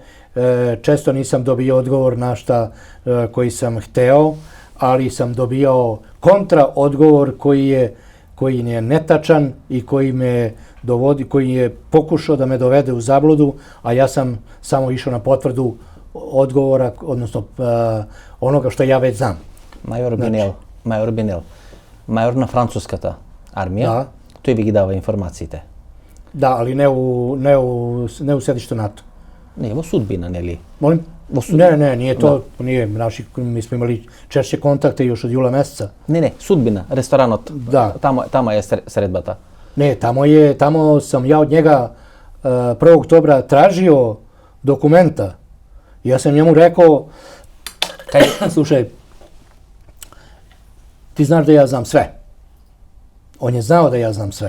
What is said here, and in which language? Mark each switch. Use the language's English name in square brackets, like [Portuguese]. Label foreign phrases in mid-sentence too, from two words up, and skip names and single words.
[Serbian] Često nisam dobio odgovor na šta koji sam hteo, ali sam dobio kontra odgovor koji je netačan i koji je pokušao da me dovede u zabludu, a ja sam samo išao na potvrdu odgovora, odnosno onoga što ja već znam. [Macedonian] Major Binel, мајор на Француската армија, тој ви ги дава информациите. [Serbian] Да, ali ne u sedištu NATO. [Macedonian] Не, во судбина, нели? [Serbian] Molim? Ne, nije to, nije naši, mi smo imali češće kontakte još od jula meseca. [Macedonian] Не, судбина, ресторанот, тамо е средбата. [Serbian] Ne, tamo sam ja od njega 1. oktobra tražio dokumenta. Ja sam njemu rekao, slušaj, ti znaš da ja znam sve. On je znao da ja znam sve.